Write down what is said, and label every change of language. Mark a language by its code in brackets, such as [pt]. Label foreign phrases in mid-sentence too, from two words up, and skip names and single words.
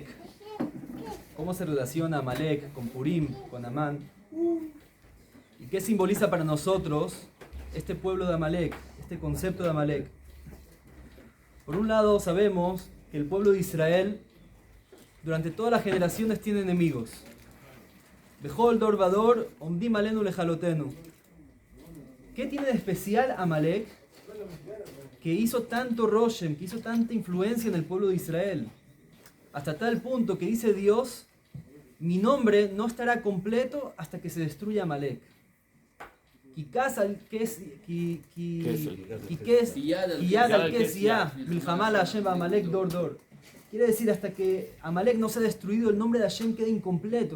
[es] ¿Cómo se relaciona Amalek con Purim, con Amán? ¿Y qué simboliza para nosotros este pueblo de Amalek, este concepto de Amalek? Por un lado, sabemos que el pueblo de Israel durante todas las generaciones tiene enemigos. [he] בכל דור ודור עומדים עלינו לכלותנו. [es] ¿Qué tiene de especial Amalek que hizo tanto roshem, que hizo tanta influencia en el pueblo de Israel? Hasta tal punto que dice Dios, mi nombre no estará completo hasta que se destruya Amalek. Quiere decir, hasta que Amalek no sea destruido, el nombre de Hashem queda incompleto.